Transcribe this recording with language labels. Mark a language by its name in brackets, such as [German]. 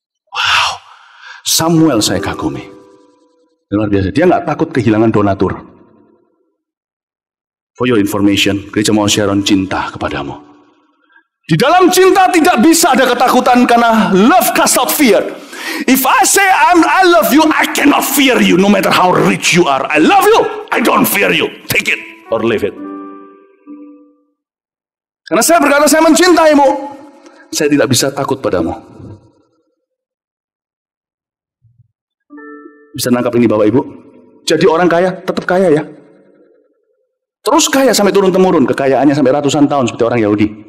[Indonesian] Wow, Samuel saya kagumi. Luar biasa. Dia nggak takut kehilangan donatur. [English] For your information, [Indonesian] gereja mau share cinta kepadamu. Di dalam cinta tidak bisa ada ketakutan karena [English] love casts out fear. If I say I love you, I cannot fear you no matter how rich you are. I love you, I don't fear you. Take it or leave it. [Indonesian] Karena saya berkata saya mencintaimu, saya tidak bisa takut padamu. Bisa nangkap ini Bapak Ibu? Jadi orang kaya tetap kaya ya. Terus kaya sampai turun-temurun, kekayaannya sampai ratusan tahun seperti orang Yahudi.